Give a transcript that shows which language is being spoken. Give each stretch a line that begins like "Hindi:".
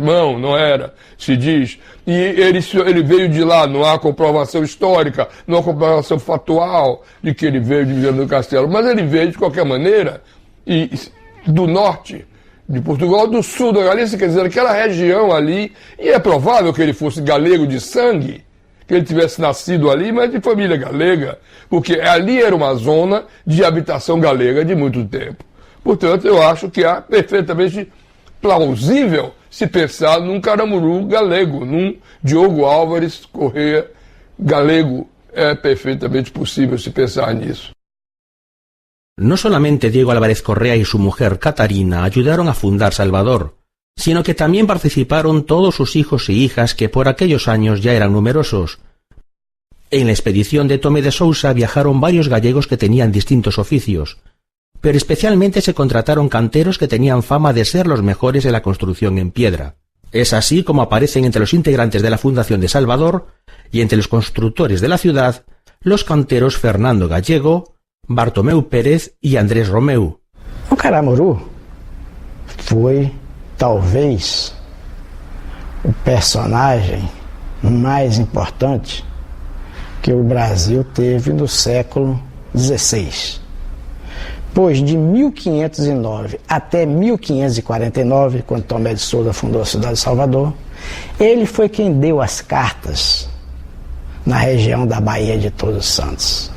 Portuguese: Não era, se diz. E ele veio de lá, não há comprovação histórica, não há comprovação factual de que ele veio de Viana do Castelo, mas ele veio, de qualquer maneira, do norte de Portugal, do sul da Galícia, quer dizer, aquela região ali, e é provável que ele fosse galego de sangue, que ele tivesse nascido ali, mas de família galega, porque ali era uma zona de habitação galega de muito tempo. Portanto, eu acho que é perfeitamente plausível se pensar num Caramuru galego, num Diogo Álvares Corrêa galego. É perfeitamente possível se pensar nisso.
Spanish: No solamente Diego Álvarez Correa y su mujer Catarina ayudaron a fundar Salvador, sino que también participaron todos sus hijos y hijas que por aquellos años ya eran numerosos. En la expedición de Tomé de Sousa viajaron varios gallegos que tenían distintos oficios, pero especialmente se contrataron canteros que tenían fama de ser los mejores de la construcción en piedra. Es así como aparecen entre los integrantes de la fundación de Salvador y entre los constructores de la ciudad los canteros Fernando Gallego, Bartomeu Pérez e Andrés Romeu.
Portuguese: O Caramuru foi, talvez, o personagem mais importante que o Brasil teve no século XVI. Pois de 1509 até 1549, quando Tomé de Sousa fundou a cidade de Salvador, ele foi quem deu as cartas na região da Baía de Todos os Santos.